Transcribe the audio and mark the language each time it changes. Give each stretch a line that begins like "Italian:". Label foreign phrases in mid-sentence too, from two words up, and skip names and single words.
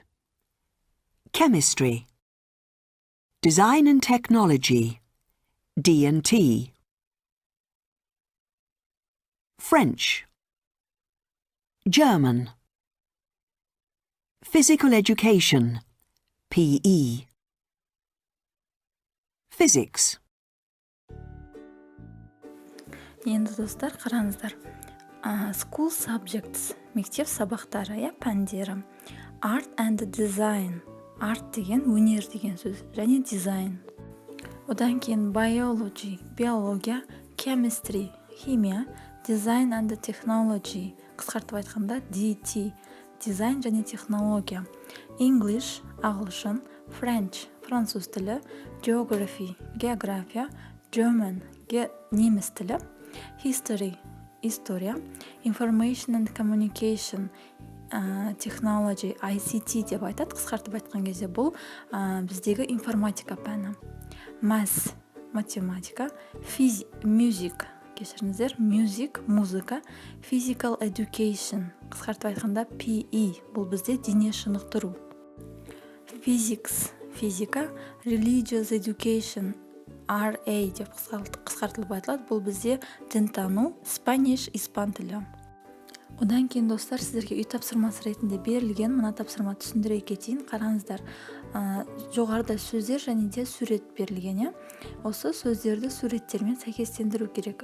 English: Chemistry, Design and Technology, D&T, French, German, Physical Education, PE, Physics,
Kazakh: Енді достар, қараңыздар.
English: School subjects,
Kazakh: мектеп сабақтары, пәндері.
English: Art and design,
Kazakh: art деген өнер деген сөз, және design. Одан кейін biology, биология, chemistry, химия,
English: design and technology,
Kazakh: қысқартып айтқанда DT, дизайн және технология. English, ағылшын, French, француз тілі, geography, география, German, неміс тілі, history, история,
English: information and communication, technology,
Kazakh: ICT деп айтады, қысқартып айтқан кезде бұл біздегі информатика пәні. Math, математика, music, кешіріңіздер, music, музыка,
English: physical education,
Kazakh: қысқартып айтқанда PE, бұл бізде дене шынықтыру. Physics, физика,
English: religious education,
Kazakh: RA деп қысқартылып айтылады, бұл бізде дінтану, Spanish, испан тілі. Одан кейін достар, сіздерге үй тапсырмасы ретінде берілген мына тапсырма түсіндіре кетейін. Қараңыздар, жоғарыда сөздер және де сурет берілген. Осы сөздерді суреттермен сәйкестендіру керек.